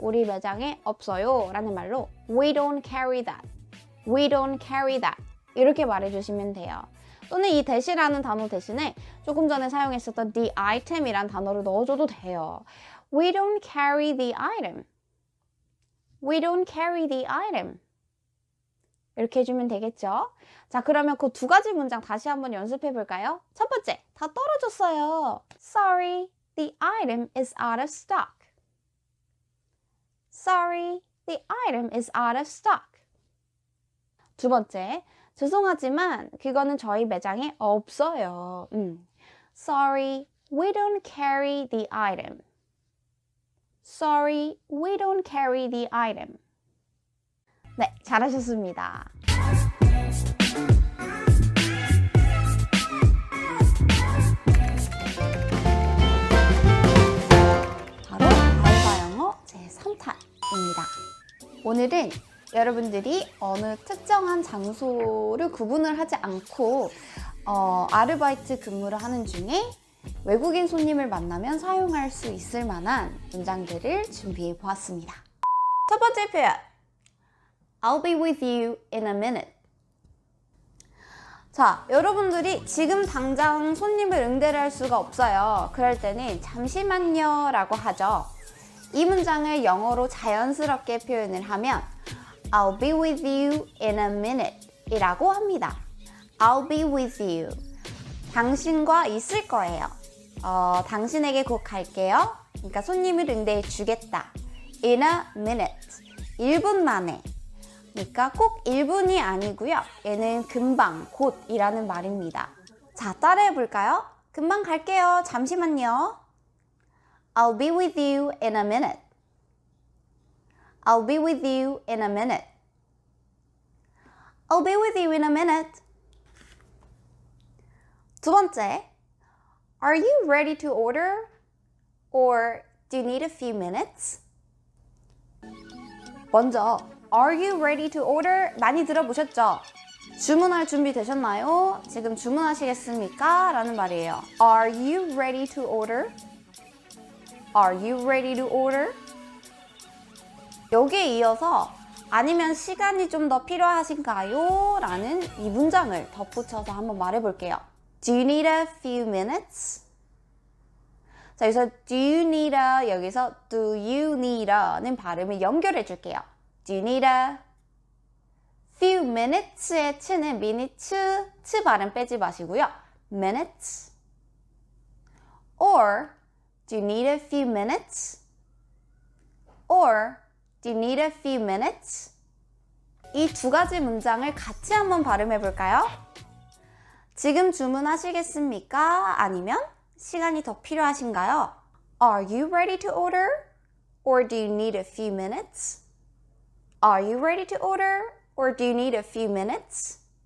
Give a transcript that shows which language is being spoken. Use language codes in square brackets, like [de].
[ko] 우리 매장에 없어요. 라는 말로 [en] We don't carry that. We don't carry that. [ko] 이렇게 말해주시면 돼요. 또는 이 that이라는 단어 대신에 조금 전에 사용했었던 the item이란 단어를 넣어줘도 돼요. [en] We don't carry the item. We don't carry the item. [ko] 이렇게 해주면 되겠죠? 자, 그러면 그 두 가지 문장 다시 한번 연습해 볼까요? 첫 번째, 다 떨어졌어요. [en] Sorry, the item is out of stock. Sorry, the item is out of stock. [ko] 두 번째, 죄송하지만 그거는 저희 매장에 없어요. [en] Sorry, we don't carry the item. Sorry, we don't carry the item. [ko] 네, 잘하셨습니다. 바로 알바 영어 제3탄입니다. 오늘은 여러분들이 어느 특정한 장소를 구분을 하지 않고 아르바이트 근무를 하는 중에 외국인 손님을 만나면 사용할 수 있을 만한 문장들을 준비해 보았습니다. 첫 번째 표현, [en] I'll be with you in a minute. [ko] 자, 여러분들이 지금 당장 손님을 응대를 할 수가 없어요. 그럴 때는 잠시만요 라고 하죠. 이 문장을 영어로 자연스럽게 표현을 하면 [en] I'll be with you in a minute [ko] 이라고 합니다. [en] I'll be with you. [ko] 당신과 있을 거예요. 당신에게 곧 갈게요. 그러니까 손님을 응대해 주겠다. [en] In a minute. [ko] 1분 만에. 그러니까 꼭 1분이 아니고요. 얘는 금방, 곧이라는 말입니다. 자, 따라해 볼까요? 금방 갈게요. 잠시만요. [en] I'll be with you in a minute. I'll be with you in a minute. I'll be with you in a minute. [ko] 두 번째, [en] Are you ready to order? Or do you need a few minutes? [ko] 먼저, [en] Are you ready to order? [ko] 많이 들어보셨죠? 주문할 준비 되셨나요? 지금 주문하시겠습니까? 라는 말이에요. [en] Are you ready to order? Are you ready to order? [ko] 여기에 이어서 아니면 시간이 좀 더 필요하신가요? 라는 이 문장을 덧붙여서 한번 말해볼게요. [en] Do you need a few minutes? [ko] 자, 여기서 [en] do you need a, 여기서 do you need a는 [ko] 발음을 연결해 줄게요. [en] Do you need a few minutes의 치는 minutes, [ko] 치 발음 빼지 마시고요. [en] minutes. Or do you need a few minutes? Or do you need a few minutes? [ko] 이 두 가지 문장을 같이 한번 발음해 볼까요? 지금 주문하시겠습니까? 아니면 시간이 더 필요하신가요? [en] Are you ready to order? Or do you need a few minutes? Are you ready to order? Or do you need a few minutes?